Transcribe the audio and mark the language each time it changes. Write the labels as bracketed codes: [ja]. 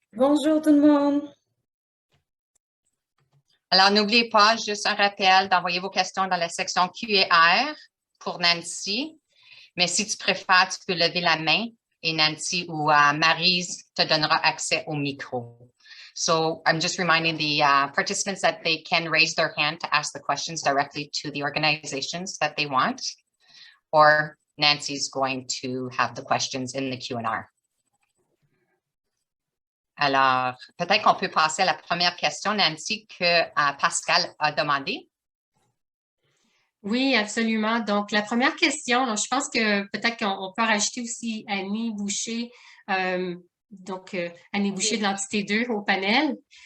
[fr] Bonjour tout le monde. Alors, n'oubliez pas, juste un rappel d'envoyer vos questions dans la section Q&R pour Nancy. Mais si tu préfères, tu peux lever la main et Nancy ou Maryse te donnera accès au micro. [en] So I'm just reminding the participants that they can raise their hand to ask the questions directly to the organizations that they want, or Nancy's going to have the questions in the Q&R. [fr] Alors, peut-être qu'on peut passer à la première question, Nancy, que Pascal a demandé. Oui, absolument. Donc, la première question, donc, je pense que peut-être qu'on peut rajouter aussi Annie Boucher, Annie Boucher de l'entité 2 au panel.